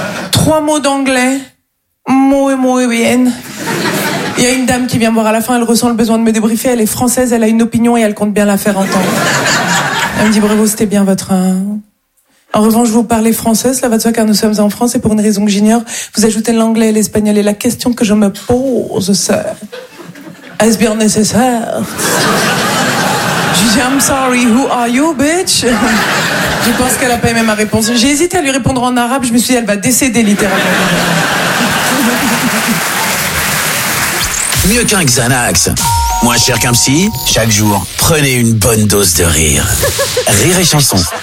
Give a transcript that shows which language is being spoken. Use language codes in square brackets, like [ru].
[fr] trois mots d'anglais. Moi, moi, bien. Il y a une dame qui vient me voir à la fin, elle ressent le besoin de me débriefer, elle est française, elle a une opinion et elle compte bien la faire entendre. Elle me dit, bravo, c'était bien votre... En revanche, vous parlez française, là, va de soi, car nous sommes en France, et pour une raison que j'ignore, vous ajoutez l'anglais et l'espagnol, et la question que je me pose, sœur, est-ce bien nécessaire? Je dis, [en] I'm sorry, who are you, bitch? [fr] Je pense qu'elle a pas aimé ma réponse. J'ai hésité à lui répondre en arabe, je me suis dit, elle va décéder, littéralement. Mieux qu'un Xanax, moins cher qu'un psy, chaque jour, prenez une bonne dose de rire. Rire et chanson.